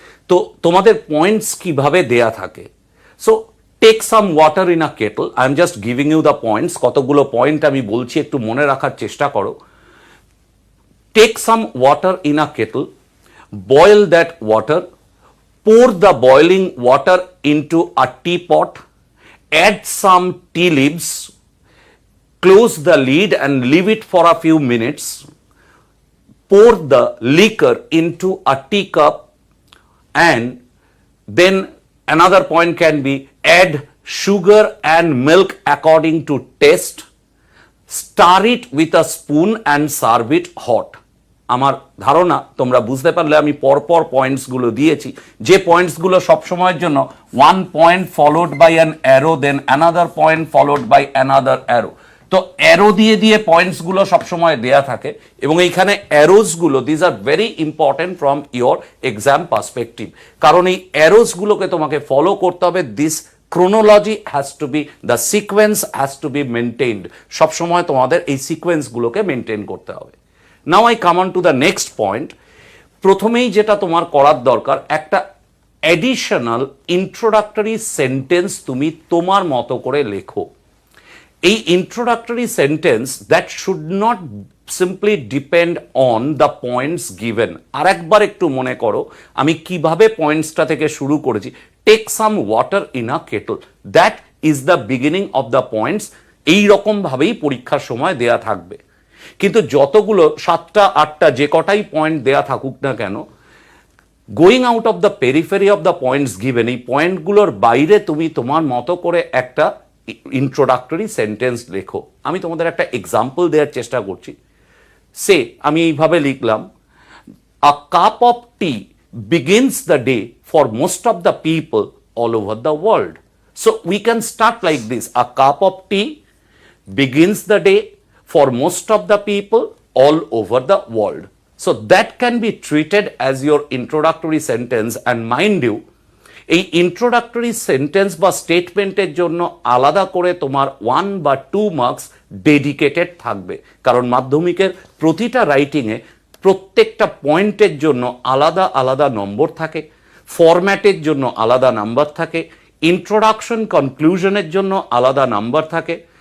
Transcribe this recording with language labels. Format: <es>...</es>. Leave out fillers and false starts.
<bn>তো তোমাদের পয়েন্টস কিভাবে দেয়া থাকে,</bn> <en>So take some water in a kettle. I am just giving you the points.</en> <bn>কতগুলো পয়েন্ট আমি বলছি, একটু মনে রাখার চেষ্টা করো।</bn> <en>Take some water in a kettle, boil that water, pour the boiling water into a teapot, add some tea leaves, close the lid and leave it for a few minutes, pour the liquor into a teacup, and then another point can be add sugar and milk according to taste, stir it with a spoon and serve it hot.</en> <bn>আমার ধারণা তোমরা বুঝতে পারলে আমি পরপর পয়েন্টসগুলো দিয়েছি, যে পয়েন্টসগুলো সবসময়ের জন্য</bn> <en>One point followed by an arrow then another point followed by another arrow.</en> <bn>তো অ্যারো দিয়ে দিয়ে পয়েন্টসগুলো সবসময় দেয়া থাকে এবং এইখানে অ্যারোসগুলো</bn> <en>these are very important from your exam perspective,</en> <bn>কারণ এই অ্যারোসগুলোকে তোমাকে ফলো করতে হবে।</bn> <en>this chronology has to be, the sequence has to be maintained,</en> <bn>সবসময় তোমাদের এই সিকোয়েন্সগুলোকে মেনটেন করতে হবে।</bn> <en>Now I come on to the next point.</en> <bn>প্রথমেই যেটা তোমার করার দরকার, একটা অ্যাডিশনাল ইন্ট্রোডাক্টরি সেন্টেন্স তুমি তোমার মতো করে লেখো।</bn> <en>এই introductory sentence that should not simply depend on the points given.</en> <bn>আর একবার একটু মনে করো আমি কিভাবে পয়েন্টসটা থেকে শুরু করেছি।</bn> <en>Take some water in a kettle, that is the beginning of the points.</en> <bn>এইরকমভাবেই পরীক্ষার সময় দেয়া থাকবে, কিন্তু যতগুলো 7টা 8টা যে কটাই পয়েন্ট দেয়া থাকুক না কেন,</bn> <en>going out of the periphery of the points given,</en> <bn>এই পয়েন্টগুলোর বাইরে তুমি তোমার মতো করে একটা ইন্ট্রোডাক্টরি সেন্টেন্স লেখো। আমি তোমাদের একটা এক্সাম্পল দেওয়ার চেষ্টা করছি। সে আমি এইভাবে লিখলাম,</bn> <en>A cup of tea begins the day for most of the people all over the world. So we can start like this: a cup of tea begins the day for most of the people all over the world. So that can be treated as your introductory sentence, and mind you,</en> <bn>এই introductory sentence বা স্টেটমেন্টের জন্য আলাদা করে তোমার 1 বা 2 marks dedicated থাকবে, কারণ মাধ্যমিকের প্রতিটা রাইটিংয়ে প্রত্যেকটা পয়েন্টের জন্য আলাদা আলাদা নম্বর থাকে, ফরম্যাটের জন্য আলাদা নাম্বার থাকে, ইন্ট্রোডাকশন কনক্লুশনের জন্য আলাদা নাম্বার থাকে।</bn>